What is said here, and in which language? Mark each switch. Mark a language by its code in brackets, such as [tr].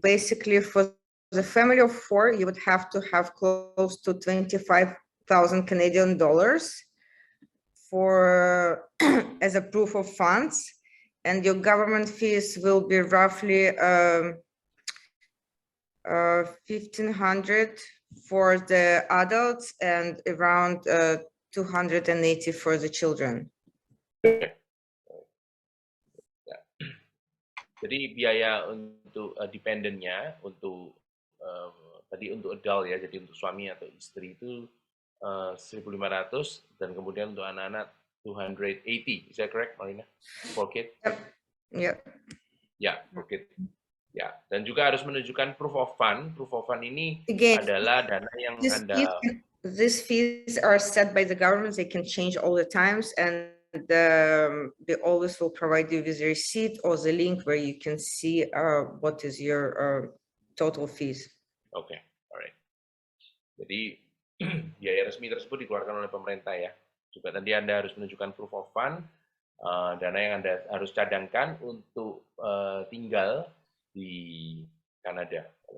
[en] Basically, for the family of 4, you would have to have close to 25,000 Canadian dollars for as a proof of funds, and your government fees will be roughly 1,500 for the adults and around 280 for the children. [id] Jadi biaya untuk dependennya, untuk tadi untuk adult ya, jadi untuk suami atau istri itu 1.500, dan kemudian untuk anak-anak 280. [en] Is that correct, Marina? For kid? Yeah. Ya, for kid. [id] Ya, dan juga harus menunjukkan proof of fund. Proof of fund ini [en] Again, [id] adalah dana yang [en] these fees are set by the government. They can change all the times, and they always will provide you with a receipt or the link where you can see what is your total fees. Oke, alright. [id] Jadi biaya resmi tersebut dikeluarkan oleh pemerintah ya. Juga tadi Anda harus menunjukkan proof of fund, dana yang Anda harus cadangkan untuk tinggal di Kanada.